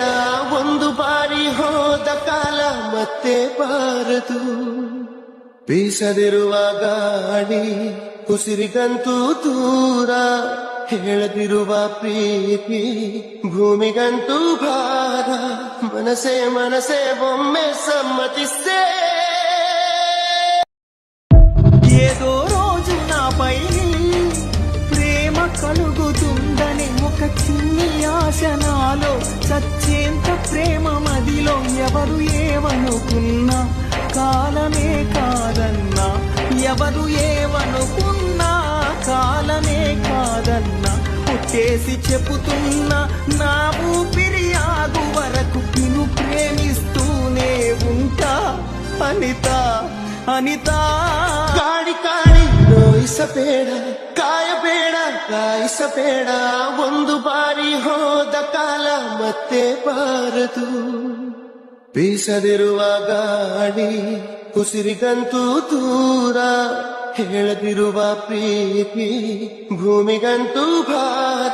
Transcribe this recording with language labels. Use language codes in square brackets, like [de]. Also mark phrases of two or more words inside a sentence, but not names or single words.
[kn] ಒಂದು ಬಾರಿ ಹೋದ ಕಾಲ ಮತ್ತೆ ಬಾರದು. ಬೀಸದಿರುವ ಗಾಳಿ ಉಸಿರಿಗಂತೂ ದೂರ, ಹೇಳದಿರುವ ಪ್ರೀತಿ ಭೂಮಿಗಂತೂ ಭಾರ. ಮನಸೇ ಒಮ್ಮೆ ಸಮ್ಮತಿಸೇ. [te] ఏదో రోజు నాపై ప్రేమ కలుగుతుందని ఒక చిన్ని ఆశ నాలో, చచ్చేంత ప్రేమ మదిలో. ఎవరు ఏమనుకున్నా కాలమే కాదన్నా, ఎవరు ఏమనుకున్నా కాలమే కాదన్నా. పుట్టేసి చెబుతున్నా నా ఊపిరి ఆగు వరకు నిన్ను ప్రేమిస్తూనే ఉంటా అనిత ಅನಿತಾ. [kn] ಕಾಡಿ ನೋಯಿಸಬೇಡ, ಕಾಯಬೇಡ, ಕಾಯಿಸಬೇಡ. ಒಂದು ಬಾರಿ ಹೋದ ಕಾಲ ಮತ್ತೆ ಬಾರದು. ಬೀಸದಿರುವ ಗಾಳಿ ಉಸಿರಿಗಂತೂ ದೂರ, ಹೇಳದಿರುವ ಪ್ರೀತಿ ಭೂಮಿಗಂತೂ ಭಾರ.